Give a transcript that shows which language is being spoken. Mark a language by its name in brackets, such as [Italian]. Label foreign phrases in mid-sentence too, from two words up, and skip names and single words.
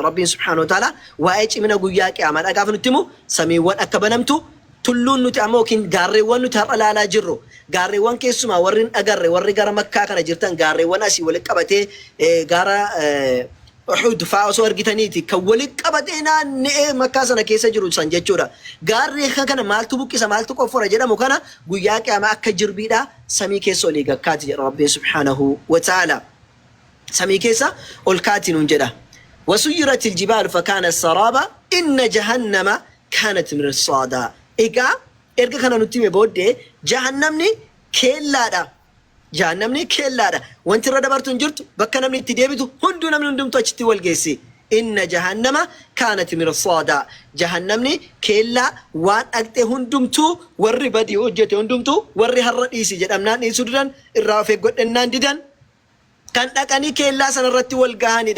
[Oromo] Rabbiin [Arabic] سبحانه وتعالى [Oromo] waa'ee cimina guyyaa qiyaamaadha gaafa nutti himu samiiwwan akka banamtu tulluun nuti ammoo yookiin gaarreewwan nuti har'a ilaalaa jirru gaarreewwan keessumaa warri agarre warri gara makkaa kana jirtan gaarreewwan asii walitti qabatee gara Uhud fa'aa osoo argitaniiti kan walitti qabatee naanna'ee makkaa sana keessa jiru san jechuudha. Gaarree kana maaltu buqqisa maaltu qoffora jedhamu kana guyyaa qiyaamaa akka jirbiidha samii keessa olii gakkaati jedha Rabbiin [Arabic] سبحانه وتعالى. [Oromo] Samii keessa ol kaati nuun jedha. [Arabic] وسيرت الجبال فكان السرابا إن جهنم كانت مرصادا. [Oromo] Egaa erga kana nutti hime booddee jahannamni keellaadha. Jahannamni keellaadha. Wanti irra dabartu hin jirtu bakka namni itti deebitu hunduu namni hundumtu achitti wal geessi. [Arabic] إن جهنم كانت مرصادا. [Oromo] Jahannamni keellaa waan dhaqxee hundumtuu warri badii hojjete hundumtuu warri har'a dhiisi jedhamnaan dhiisuu didan irraa of eeggodhennaan didan kan dhaqanii keellaa sana irratti wal gahanidha.